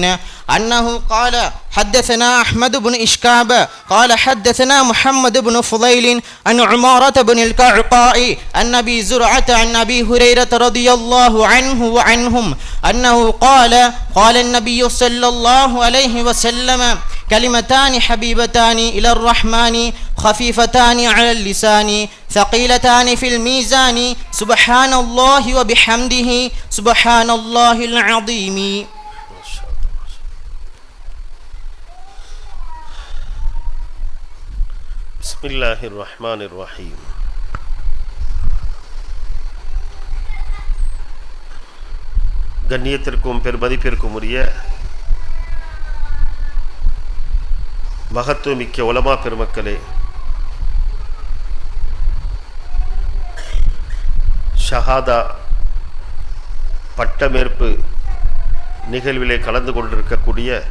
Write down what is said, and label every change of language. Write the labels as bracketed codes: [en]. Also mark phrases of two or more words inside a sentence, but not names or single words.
[ar] أنه قال حدثنا أحمد بن إشكاب قال حدثنا محمد بن فضيل عن عمارة بن القعقاع عن أبي زرعة عن أبي هريرة رضي الله عنه وعنهم أنه قال النبي صلى الله عليه وسلم كلمتان حبيبتان إلى الرحمن خفيفتان على اللسان ثقيلتان في الميزان سبحان الله وبحمده سبحان الله العظيم. بسم الله الرحمن الرحيم. [ta] கண்ணியத்திற்கும் பெருமதிப்பிற்கும் உரிய மகத்துவமிக்க உலமா பெருமக்களே, ஷஹாதா பட்டமேற்பு நிகழ்விலே கலந்து கொண்டிருக்கக்கூடிய